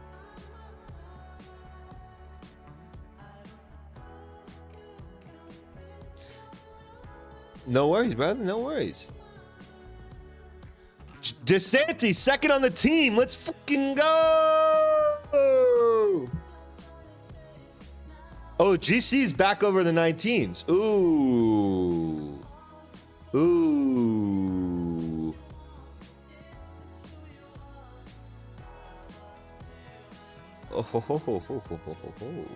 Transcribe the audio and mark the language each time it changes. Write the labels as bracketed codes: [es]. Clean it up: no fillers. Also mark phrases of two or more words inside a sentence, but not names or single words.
[en] No worries, brother. No worries. DeSantis, second on the team. Let's fucking go. Oh, GC's back over the 19s. Ooh. Ooh. Oh, ho, ho, ho, ho, ho, ho, ho.